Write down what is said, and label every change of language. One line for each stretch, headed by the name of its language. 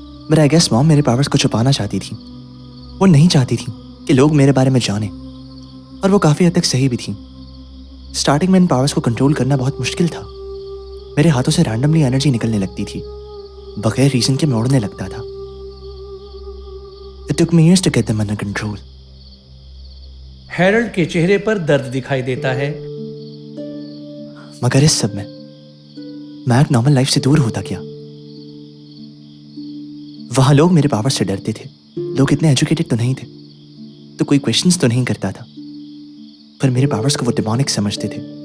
Hindi: मेरा
English: I guess
Hindi: mom मेरे powers को छुपाना चाहती थी। वो नहीं चाहती थी कि लोग मेरे बारे में जाने, और वो काफ़ी हद तक सही भी थी। स्टार्टिंग में इन पावर्स को कंट्रोल करना बहुत मुश्किल था। मेरे हाथों से रैंडमली एनर्जी निकलने लगती थी, बगैर रीजन के मैं उड़ने लगता था।
English: It took me years to get them under control.
Hindi: Harald के चेहरे पर दर्द दिखाई देता है। मगर इस सब में मैं एक नॉर्मल लाइफ से दूर होता गया। वहां लोग मेरे पावर से डरते थे। लोग इतने एजुकेटेड तो नहीं थे, तो कोई क्वेश्चंस तो नहीं करता था, पर मेरे पावर्स को वो डिमोनिक समझते थे।